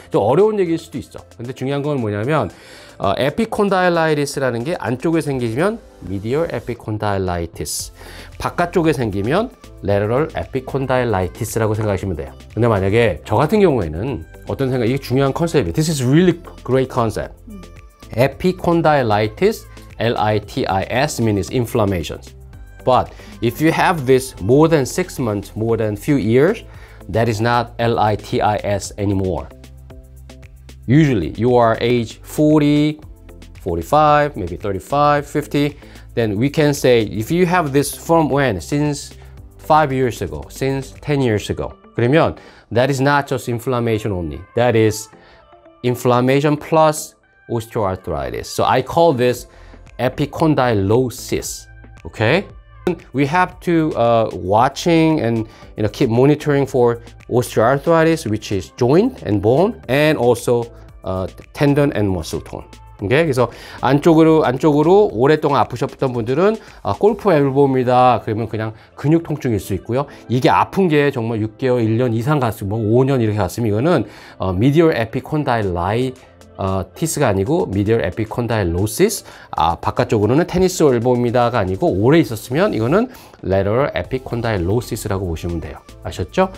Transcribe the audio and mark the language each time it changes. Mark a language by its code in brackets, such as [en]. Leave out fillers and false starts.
[ko] 좀 어려운 얘기일 수도 있어. 근데 중요한 건 뭐냐면 에피콘다일라이티스라는 게 안쪽에 생기면 medial epicondylitis, 바깥쪽에 생기면 lateral epicondylitis라고 생각하시면 돼요. 근데 만약에 저 같은 경우에는 어떤 생각, 이게 중요한 컨셉이에요. [en] This is really great concept. Epicondylitis, L-I-T-I-S means inflammations. But if you have this more than 6 months, more than few years, that is not L-I-T-I-S anymore. Usually you are age 40, 45, maybe 35, 50, then we can say if you have this from when? Since 5 years ago, since 10 years ago. [ko] 그러면 [en] that is not just inflammation only. That is inflammation plus osteoarthritis. So I call this epicondylosis. Okay? We have to watching and keep monitoring for osteoarthritis, which is joint and bone, and also tendon and muscle tone. Okay? [ko] 그래서 안쪽으로 오랫동안 아프셨던 분들은 골프 엘보입니다. 그러면 그냥 근육 통증일 수 있고요. 이게 아픈 게 정말 6개월, 1년 이상 갔으면 뭐 5년 이렇게 갔으면 이거는 medial epicondylitis가 아니고 medial epicondylosis, 바깥쪽으로는 테니스 엘보입니다가 아니고 오래 있었으면 이거는 lateral epicondylosis라고 보시면 돼요. 아셨죠?